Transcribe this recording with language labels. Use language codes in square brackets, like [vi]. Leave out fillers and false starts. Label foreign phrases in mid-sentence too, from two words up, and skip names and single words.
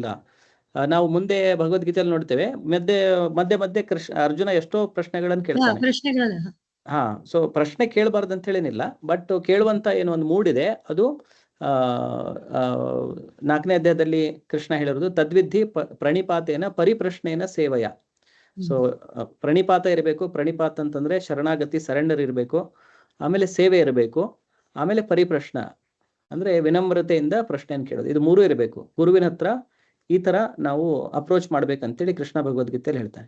[kn] ನಾವು ಮುಂದೆ ಭಗವದ್ಗೀತೆಯಲ್ಲಿ ನೋಡ್ತೇವೆ, ಮಧ್ಯೆ ಅರ್ಜುನ ಎಷ್ಟೋ ಪ್ರಶ್ನೆಗಳನ್ನು ಕೇಳ್ತಾನೆ. ಸೊ ಪ್ರಶ್ನೆ ಕೇಳಬಾರ್ದು ಅಂತ ಹೇಳಿನಿಲ್ಲ, ಬಟ್ ಕೇಳುವಂತ ಏನೋ ಒಂದು ಮೂಡ್ ಇದೆ. ಅದು 4ನೇ ಅಧ್ಯಾಯದಲ್ಲಿ ಕೃಷ್ಣ ಹೇಳಿರೋದು [sa] ತದ್ವಿಧಿ ಪ್ರಣಿಪಾತೇನ ಪರಿಪ್ರಶ್ನೇನ ಸೇವಯ. [kn] ಸೊ ಪ್ರಣಿಪಾತ ಇರಬೇಕು. ಪ್ರಣಿಪಾತ ಅಂತಂದ್ರೆ ಶರಣಾಗತಿ, ಸರೆಂಡರ್ ಇರಬೇಕು. ಆಮೇಲೆ ಸೇವೆ ಇರಬೇಕು. ಆಮೇಲೆ ಪರಿಪ್ರಶ್ನ ಅಂದ್ರೆ ವಿನಮ್ರತೆಯಿಂದ ಪ್ರಶ್ನೆಯನ್ನು ಕೇಳೋದು. ಇದು 3 ಇರಬೇಕು. ಗುರುವಿನ ಹತ್ರ ಈ ತರ ನಾವು ಅಪ್ರೋಚ್ ಮಾಡ್ಬೇಕಂತೇಳಿ ಕೃಷ್ಣ ಭಗವದ್ಗೀತೆಯಲ್ಲಿ ಹೇಳ್ತಾನೆ.